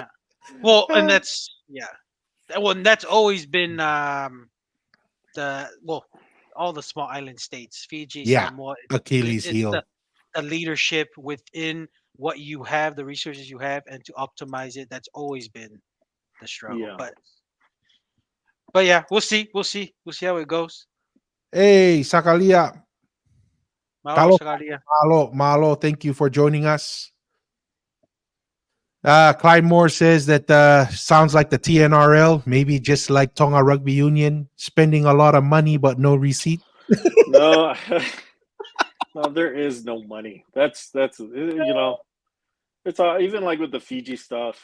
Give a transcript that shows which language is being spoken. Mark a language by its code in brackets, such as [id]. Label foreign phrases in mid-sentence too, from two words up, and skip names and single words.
[en] Well, and that's Well, and that's always been all the small island states, Fiji, Samoa. Achilles it's heel. the leadership within what you have, the resources you have, and to optimize it. That's always been the struggle. Yeah. But yeah, we'll see. We'll see how it goes. Hey, Sakalia. Sakalia. Malo, thank you for joining us. Clyde Moore says that sounds like the TNRL, maybe just like Tonga Rugby Union, spending a lot of money but no receipt. No, no, there is no money. That's it's even like with the Fiji stuff.